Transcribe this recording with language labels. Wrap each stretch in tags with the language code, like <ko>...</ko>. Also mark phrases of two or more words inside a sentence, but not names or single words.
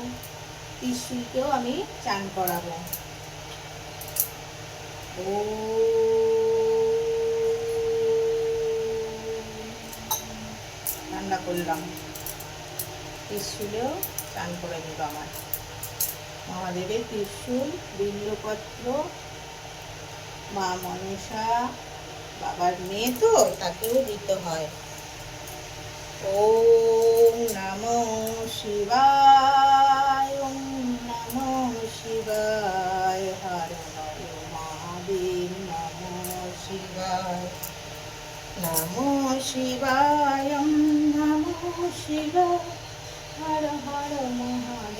<bn>ত্রিশূলকেও আমি চান করাবো। ঠান্ডা করলাম। ত্রিশূলেও চান করে দেবো আমার মহাদেবের। ত্রিশূল, বিল্লপত্র, মা মনসা বাবার মেয়ে তো, তাকেও দিতে হয়।</bn> <sa>ওম নমঃ শিবায়, ওম নমঃ শিবায়, হর হর মহাদেব নমঃ শিবায়, নমঃ শিবায়, নমঃ শিবায়, হর হর মহাদেব।</sa>